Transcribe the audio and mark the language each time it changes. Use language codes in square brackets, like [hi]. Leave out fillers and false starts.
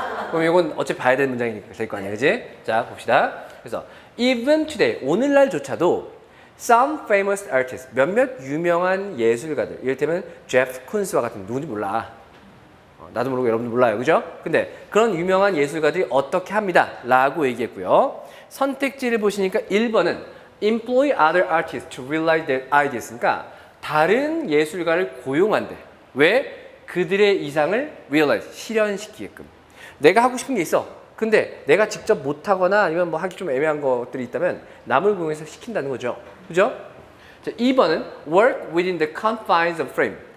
[ko] 그럼 이건 어차피 봐야 되는 문장이 될 거 아니야, 그지? 자, 봅시다. 그래서 [en] even today, [ko] 오늘날조차도 [en] some famous artists, [ko] 몇몇 유명한 예술가들, 이를테면 제프 쿤스와 같은 누군지 몰라. 나도 모르고 여러분도 몰라요, 그죠? 근데 그런 유명한 예술가들이 어떻게 합니다 라고 얘기했고요. 선택지를 보시니까 1번은 [en] employ other artists to realize their ideas. [ko] 그러니까 다른 예술가를 고용한대. 왜? 그들의 이상을 realize, 실현시키게끔. 내가 하고 싶은 게 있어. 근데 내가 직접 못하거나 아니면 뭐 하기 좀 애매한 것들이 있다면 남을 고용해서 시킨다는 거죠. 그죠? 자, 2번은 [en] work within the confines of frame.